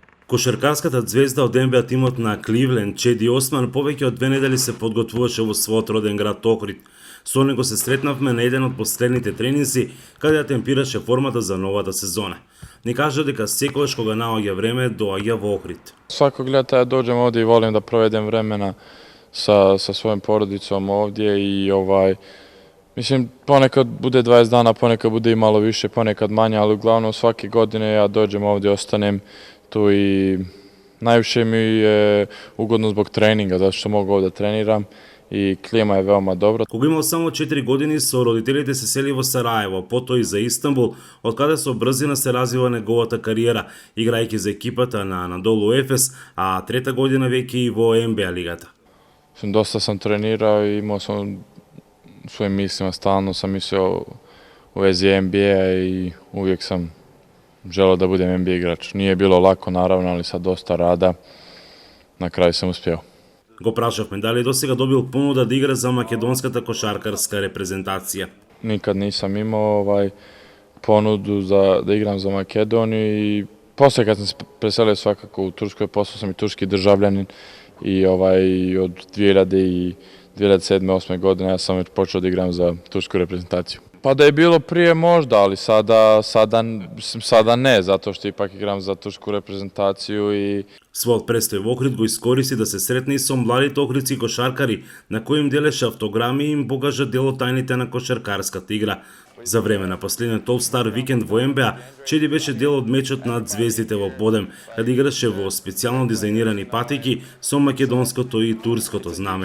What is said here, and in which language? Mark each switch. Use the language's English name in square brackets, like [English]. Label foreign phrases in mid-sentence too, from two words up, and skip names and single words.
[Macedonian] Кошаркарската звезда од НБА тимот на Кливленд, Чеди Осман, повеќе од 2 недели се подготвуваше во својот роден град Охрид. Со него се сретнавме на еден од последните тренинзи, каде ја темпираше формата за новата сезона. Ни кажа дека секогаш кога наоѓа време, доаѓа во Охрид. [Bosnian] Svakog ljeta ja dođem ovdje i volim da provedem vremena sa svojom porodicom ovdje i mislim ponekad bude 20 dana, ponekad bude i malo više, ponekad manje, ali uglavnom svake godine ja dođem ovdje, ostanem tu i najviše mi je ugodno zbog treninga, zato što mogu ovdje treniram [Macedonian] и клима е веома добра. Кога имал само 4 години, со родителите се сели во Сараево, потоа и за Истанбул, од каде со брзина се развива неговата кариера, играјќи за екипата на Анадолу Ефес, а трета година веќе и во НБА лигата. [Bosnian] Доста сам тренирao и имao sam svojim mislima, stalno sam mislio u vezi NBA i uvijek sam želeo da budem NBA igrač. Nije bilo lako naravno, ali sa dosta rada na kraju sam uspeo. [Macedonian] Го прашавме дали до сега добил понуда да игра за македонската кошаркарска репрезентација. [Bosnian] Nikad nisam imao ponudu da igram za Makedoniju i posle kad sam se preselio svakako u Turskoj, postao sam i turski državljanin i od 2007-2008 godine ja sam već počeo da igram za tursku reprezentaciju. Pa da je bilo prije možda, ali sada ne, zato što ipak igram za tursku reprezentaciju i... [Macedonian] Својот престој во Охрид го искористи да се сретне и со младите охридски кошаркари, на кои им делеше автограми и им покажа дел од тајните на кошаркарската игра. За време на последниот All-Star викенд во НБА, Чеди беше дел од мечот над звездите во Бодем, каде играше во специјално дизајнирани патеки со македонското и турското знаме.